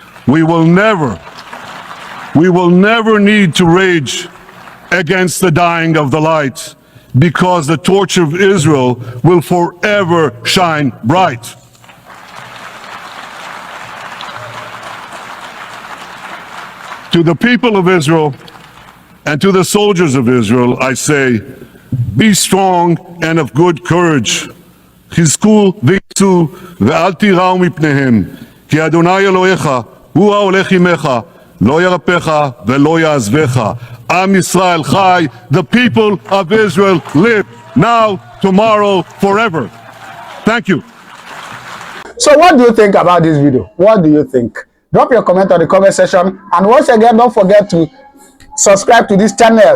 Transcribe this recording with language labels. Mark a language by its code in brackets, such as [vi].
[en] We will never need to rage against the dying of the light, because the torch of Israel will forever shine bright. To the people of Israel and to the soldiers of Israel, I say, be strong and of good courage. [he] חזקו ויצאו ואל תיראו מפניהם, כי אדוני אלוהיך הוא ההולך עמך, לא ירפך ולא יעזבך. Am Yisrael Chai, [en] the people of Israel live now, tomorrow, forever. Thank you. So what do you think about this video? What do you think? Drop your comment on the comment section, and once again, don't forget to subscribe to this channel.